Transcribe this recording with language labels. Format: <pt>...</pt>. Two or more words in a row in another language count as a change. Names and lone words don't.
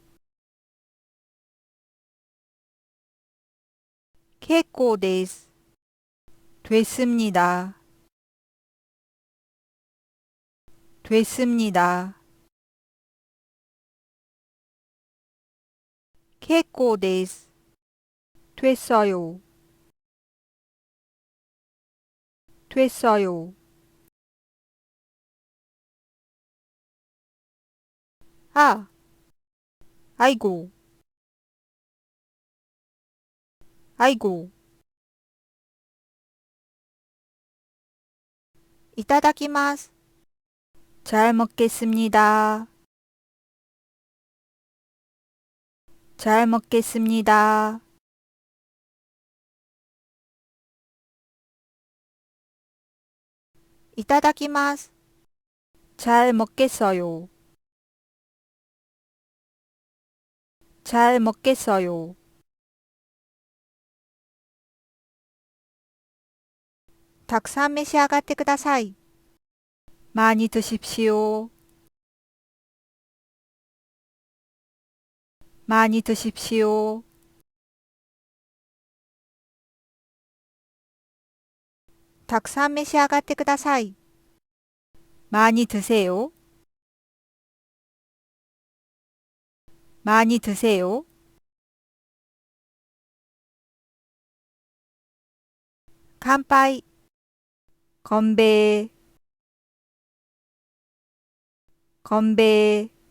<ja>結構です。</ja> <ko>됐습니다. 됐습니다.</ko> <ja>結構です。</ja> <ko>됐어요. 됐어요. 아, 아이고, 아이고.</ko> <ja>いただきます。</ja> <ko>잘 먹겠습니다. 잘 먹겠습니다.</ko> <ja>いただきます。</ja> <ko>잘 먹겠어요. 잘 먹겠어요.</ko> <ja>탁산 召し上がってください.</ja> <ko>많이 드십시오. 많이 드십시오.</ko> <ja>탁산 召し上がってください.</ja> <ko>많이 드세요. 많이 드세요.</ko> <ja>간파이.</ja> <ko>건배. 건배.</ko>